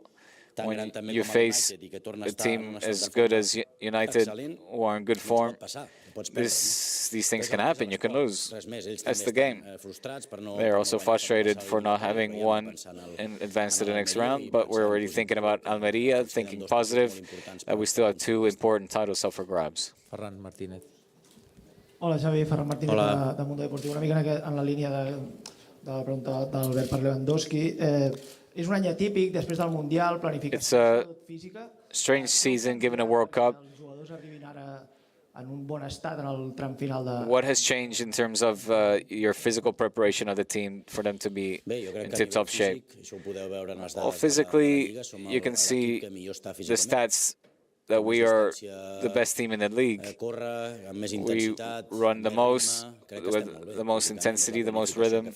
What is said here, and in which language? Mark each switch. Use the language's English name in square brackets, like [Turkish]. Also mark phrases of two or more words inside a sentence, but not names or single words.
[English] When you face a team as good as United, who are in good form, these things can happen. You can lose. That's the game. They're also frustrated for not having won and advanced to the next round, but we're already thinking about Almeria, thinking positive, that we still have two important titles up for grabs. Ferran Martínez. [Catalan] Hola Xavi, Ferran Martínez de Mundo Deportivo. Una mica en la línia de la pregunta d'Albert per Lewandowski. És un any atípic, després del Mundial, planificació física. [English] It's a strange season, given a World Cup. [Catalan] Els jugadors arribin ara en un bon estat en el tram final de... [English] What has changed in terms of your physical preparation of the team for them to be in tip-top shape? Well, physically, you can see the stats that we are the best team in the league. We run the most, with the most intensity, the most rhythm.